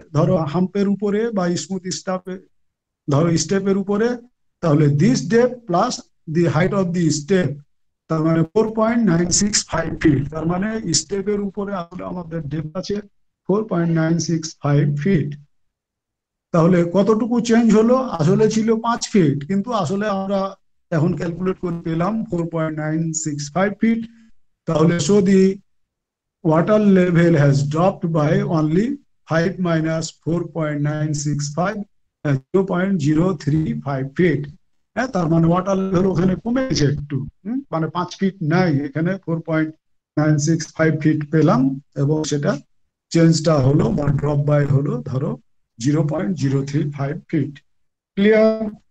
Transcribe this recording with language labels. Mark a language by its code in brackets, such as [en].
[bn] ধরো হাম্পের উপরে বা স্মুথ স্টাপে, ধরো স্টেপের উপরে, তাহলে [en] this depth plus the height of the step, [bn] তার মানে 4.965 ফিট। তার মানে স্টেপের উপরে আসলে আমাদের ডেপ আছে 4.965 ফিট। তাহলে কতটুকু চেঞ্জ হলো? আসলে ছিল 5 ফিট, কিন্তু আসলে আমরা এখন ক্যালকুলেট করে পেলাম 4.965 ফিট। [en] তাহলে so the water level has dropped by only 5 minus 4.965, 0.035 feet। [bn] হ্যাঁ, তার মানে ওয়াটার লেভেল ওখানে কমেছে একটু, মানে 5 ফিট নাই, এখানে 4.965 ফিট পেলাম, এবং সেটা চেঞ্জটা হলো বা ড্রপ বাই হলো ধরো 0.035 ফিট। ক্লিয়ার?